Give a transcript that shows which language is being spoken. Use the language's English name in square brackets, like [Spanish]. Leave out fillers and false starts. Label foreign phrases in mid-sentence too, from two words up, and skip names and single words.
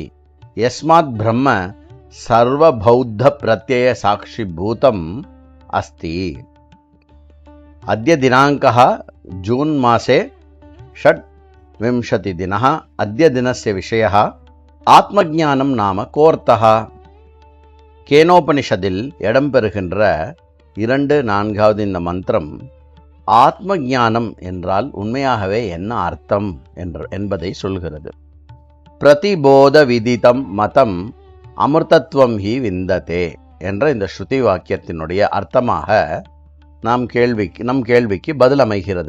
[Sanskrit] यस्मात् ब्रह्म सर्वबौद्ध प्रत्यय साक्षिभूतम् अस्ति। अद्य दिनाङ्कः जून् मासे 26 दिनः। अद्य दिनस्य विषयः आत्मज्ञानं नाम कोऽर्थः। [Tamil] கேனோபனிஷதில் இடம்பெறுகின்ற 2-4வது இந்த மந்திரம் ஆத்மஞானம் என்றால் உண்மையாகவே என்ன அர்த்தம் என்பதை சொல்கிறது. [Sanskrit] प्रतिबोध विदितं मतम् अमृतत्वं हि विन्दते [Tamil] என்ற இந்த ஸ்ருதி வாக்கியத்தினுடைய அர்த்தமாக நம் கேள்விக்கு பதில் அமைகிறது.